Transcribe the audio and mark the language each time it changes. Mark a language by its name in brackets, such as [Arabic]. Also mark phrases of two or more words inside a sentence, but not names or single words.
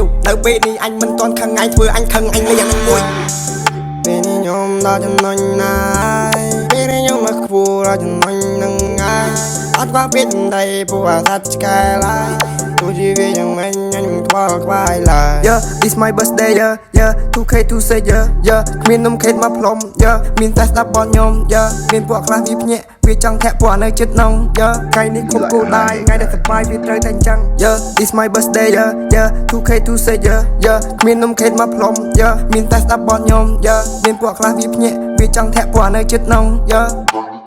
[Khmer] នៅពេលនេះអញមិនតន់ខឹងអញធ្វើអញខឹងអញលេងអានឹងមួយពេលនេះខ្ញុំដល់ចំណុចណាពេលនេះខ្ញុំមកខ្ពស់ដល់ចំណុច នឹងហើយអត់ខ្វះពេលដីពួកអាសត្វឆ្កែឡើយទោះជាវាយ៉ាងម៉េចខ្ញុំខ្វល់ខ្វាយឡើយ [English] yeah it's my birthday yeah yeah 2K to say yeah yeah [Khmer] គ្មាននំខេតមកផ្លុំ yeah មានតែស្ដាប់បទខ្ញុំ yeah មានពួកខ្លះវាភ្ញាក់វាចង់ធាក់ពួកនៅចិត្តនង yeah ថ្ងៃនេះខុបគោលដៅថ្ងៃដែលសប្បាយវាត្រូវតែអញ្ចឹង [English] yeah it's my birthday yeah yeah 2K to say yeah yeah [Khmer] គ្មាននំខេតមកផ្លុំ yeah មានតែស្ដាប់បទខ្ញុំ yeah មានពួកខ្លះវាភ្ញាក់វាចង់ធាក់ពួកនៅចិត្តនង yeah